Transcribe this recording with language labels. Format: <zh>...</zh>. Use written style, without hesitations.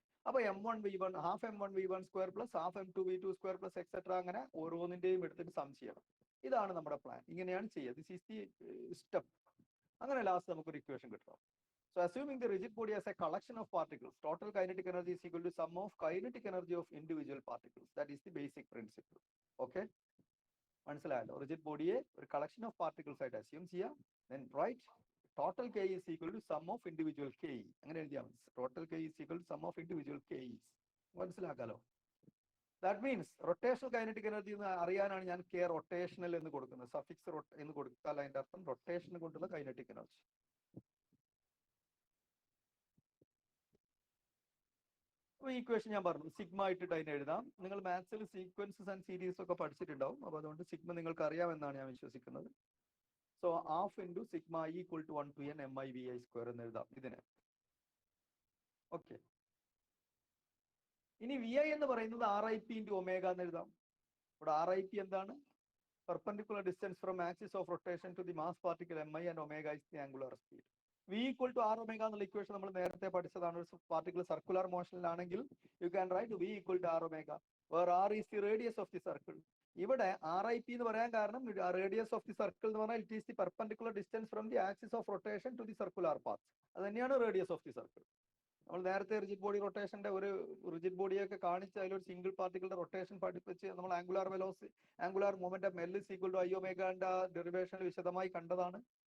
<ml>അപ്പൊ M1 V1 half M1 V1 square plus half M2 V2 square plus etcetera, അങ്ങനെ ഓരോന്നിന്റെയും എടുത്തിട്ട് some ചെയ്യണം. ഇതാണ് നമ്മുടെ പ്ലാൻ. ഇങ്ങനെയാണ് ചെയ്യുക.</ml> <en>This is the step.</en> <ml>അങ്ങനെ ലാസ്റ്റ് നമുക്കൊരു ഇക്വേഷൻ കിട്ടണം.</ml> <en>So assuming the rigid body as a collection of particles, total kinetic energy is equal to sum of kinetic energy of individual particles. That is the basic principle.</en> <ml>Okay? മനസ്സിലായല്ലോ? Rigid ബോഡിയെ ഒരു collection of particles ആയിട്ട് assume ചെയ്യാം.</ml> <en>Then write total K is equal to sum of individual K.</en> <ml>അങ്ങനെ എഴുതിയാൽ മതി.</ml> <en>Total K is equal to sum of individual K.</en> <ml>മനസ്സിലാക്കാലോ?</ml> <en>that means</en> <ml>rotational kinetic energy എന്ന് അറിയാനാണ് ഞാൻ കെ റൊട്ടേഷണൽ എന്ന് കൊടുക്കുന്നത്. സഫിക്സ് എന്ന് കൊടുത്താൽ അതിന്റെ അർത്ഥം റൊട്ടേഷൻ കൊണ്ടുള്ള കൈനറ്റിക് എനർജി. ഈ ഇക്വേഷൻ ഞാൻ പറഞ്ഞു, സിഗ്മ ഇട്ടിട്ട് അതിനെ എഴുതാം. നിങ്ങൾ മാത്സിൽ സീക്വൻസസ് ആൻഡ് സീരീസ് ഒക്കെ പഠിച്ചിട്ടുണ്ടാവും. അപ്പൊ അതുകൊണ്ട് സിഗ്മ നിങ്ങൾക്ക് അറിയാമെന്നാണ് ഞാൻ വിശ്വസിക്കുന്നത്.</ml> <en>so half into sigma equal to 1 to n MI VI square</en> <ml>എന്ന് എഴുതാം ഇതിനെ. ഓക്കെ. ഇനി വി ഐ എന്ന് പറയുന്നത് RIP ഇൻറ്റു ഒമേഗ എന്ന് എഴുതാം. ഇവിടെ RIP എന്താണ്?</ml> <en>Perpendicular distance from axis of rotation to the mass particle MI and omega is the angular speed. V equal to R omega</en> <ml>എന്നുള്ള ഇക്വേഷൻ നമ്മൾ നേരത്തെ പഠിച്ചതാണ്. ഒരു particle circular മോഷനിലാണെങ്കിൽ</ml> <en>You can write V equal to R omega, where R is the radius of the circle.</en> <ml>ഇവിടെ RIP എന്ന് പറയാൻ കാരണം</ml> <en>radius of the circle</en> <ml>എന്ന് പറഞ്ഞാൽ</ml> <en>It is the perpendicular distance from the axis of rotation to the circular path.</en> <ml>അത് തന്നെയാണ് radius of the circle. നമ്മൾ നേരത്തെ റിജിഡ് ബോഡി റൊട്ടേഷന്റെ ഒരു റിജിഡ് ബോഡിയൊക്കെ കാണിച്ച് അതിലൊരു സിംഗിൾ പാർട്ടിക്കിളുടെ റൊട്ടേഷൻ പഠിപ്പിച്ച് നമ്മൾ angular momentum</ml> <en>L is equal to I omega</en> <ml>derivation വിശദമായി കണ്ടതാണ്.</ml>